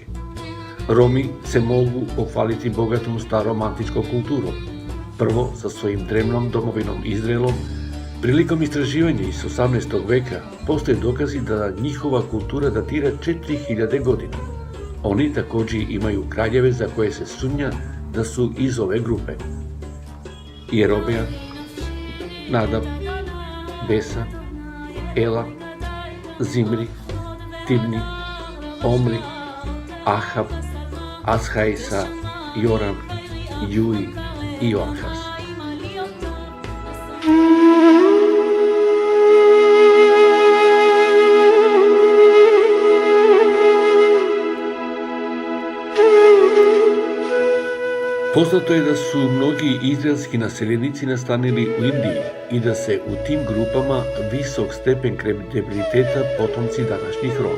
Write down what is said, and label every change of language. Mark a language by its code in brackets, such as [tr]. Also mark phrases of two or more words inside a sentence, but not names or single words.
[sr] Romi se mogu pohvaliti bogatom starom antičkom kulturom, prvo sa svojim drevnom domovinom Izraelom. Prilikom istraživanja iz 18. veka postoje dokazi da njihova kultura datira 4000 godina. Oni također imaju kraljeve za koje se sumnja da su iz ove grupe: Jerobeam, Nadab, Besa, Ela, Zimri, Tibni, Omri, Ahab, Ashaisa, Joram, Jui i Joahaz. Poznato je da su mnogi izraelski naseljenici nastanili u Indiji i da se u tim grupama visok stepen kredibiliteta potomci današnjih Roma.